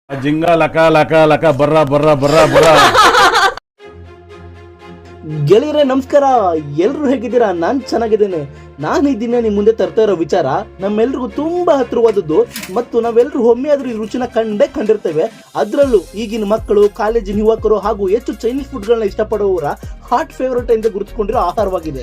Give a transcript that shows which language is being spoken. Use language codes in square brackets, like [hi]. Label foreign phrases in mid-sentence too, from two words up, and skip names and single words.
[kn] ಜಿಂಗ ಲಕ ಲಕ ಲಕ ಬರ್ರ ಬರ್ರ ಬರ್ರ ಬರ್ರ. ಗೆಳೆಯರೇ ನಮಸ್ಕಾರ, ಎಲ್ರು ಹೇಗಿದ್ದೀರಾ? ನಾನ್ ಚೆನ್ನಾಗಿದ್ದೇನೆ. ನಾನು ಈ ದಿನ ನಿಮ್ ಮುಂದೆ ತರ್ತಾ ಇರೋ ವಿಚಾರ ನಮ್ಮೆಲ್ರಿಗೂ ತುಂಬಾ ಹತ್ರವಾದದ್ದು ಮತ್ತು ನಾವೆಲ್ಲರೂ ಒಮ್ಮೆಯಾದ್ರೂ ಈ ರುಚಿನ ಕಂಡಿರ್ತೇವೆ. ಅದರಲ್ಲೂ ಈಗಿನ ಮಕ್ಕಳು, ಕಾಲೇಜಿನ ಯುವಕರು ಹಾಗೂ ಹೆಚ್ಚು ಚೈನೀಸ್ ಫುಡ್ಗಳನ್ನ ಇಷ್ಟಪಡುವವರ [en] hot favourite [kn] ಎಂದು ಗುರುತಿಸಿಕೊಂಡಿರೋ ಆಹಾರವಾಗಿದೆ.